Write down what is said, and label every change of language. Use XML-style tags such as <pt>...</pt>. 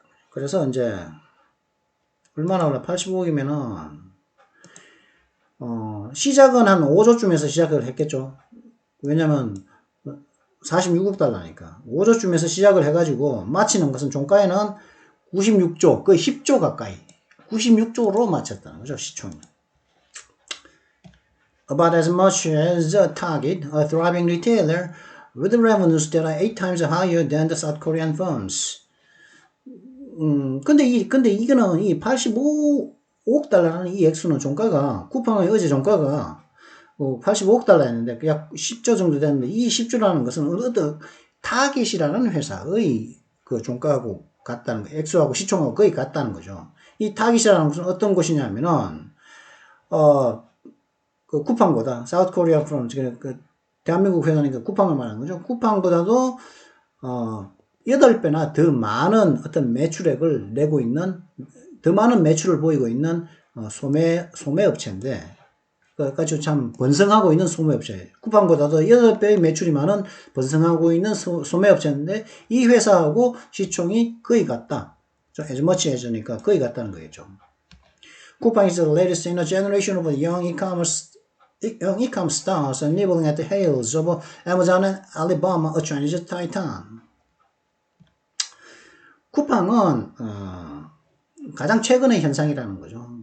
<ko>그래서 이제 얼마나 올라? 85억이면은 시작은 한 5조쯤에서 시작을 했겠죠. 왜냐면 46억 달러니까 5조쯤에서 시작을 해가지고 마치는 것은 종가에는 96조, 거의 10조 가까이 96조로 마쳤다는 거죠, 시총이.</ko> <en>About as much as Target, a thriving retailer with revenues that are 8 times higher than the South Korean firms.</en> <ko>근데 이거는 이 85억 달러라는 이 액수는 종가가 쿠팡의 어제 종가가 85억 달러였는데 약 10조 정도 됐는데 이 10조라는 것은 어떤 타겟이라는 회사의 그 종가하고 같다는 거, 액수하고 시총하고 거의 같다는 거죠. 이 타깃이라는 것은 어떤 것이냐면은 그 쿠팡보다</ko> <en>사우스 코리아 프롬</en> <ko>그 대한민국 회사니까 쿠팡을 말하는 거죠. 쿠팡보다도 8배나 더 많은 어떤 매출액을 내고 있는, 더 많은 매출을 보이고 있는 소매업체인데, 그까지 참 번성하고 있는 소매업체. 쿠팡보다도 8배의 매출이 많은 번성하고 있는 소매업체인데 이 회사하고 시총이 거의 같다.</ko> <en>as much as</en> <ko>니까 거의 같다는 거겠죠.</ko> <en>쿠팡 is the latest in a generation of young e-commerce stars nibbling at the heels of Amazon and Alibaba, a Chinese titan.</en> <ko>쿠팡은 가장 최근의 현상이라는 거죠.</ko>